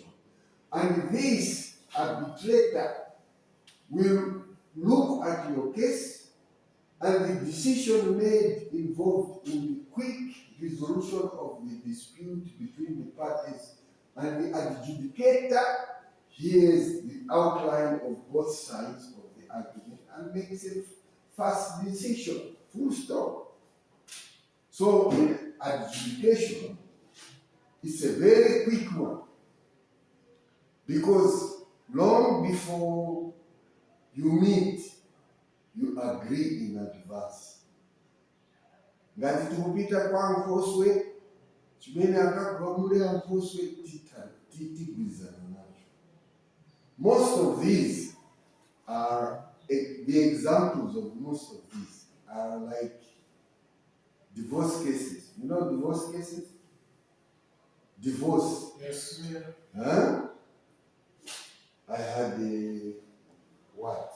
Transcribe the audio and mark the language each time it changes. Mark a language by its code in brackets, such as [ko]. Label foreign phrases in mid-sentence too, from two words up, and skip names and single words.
[en] And this arbitrator will look at your case and the decision made involved in the quick resolution of the dispute between the parties, and the adjudicator hears the outline of both sides of the argument and makes a fast decision, full stop. So in adjudication, it's a very quick one, because long before you meet, you agree in advance. [ny] Ngati tikupita kwa Nkhoswe, chimene akagwamule Nkhoswe titigwizana nacho. [en] Most of these are, the examples of most of these are like divorce cases. You know divorce cases? Divorce. Yes. Huh? I had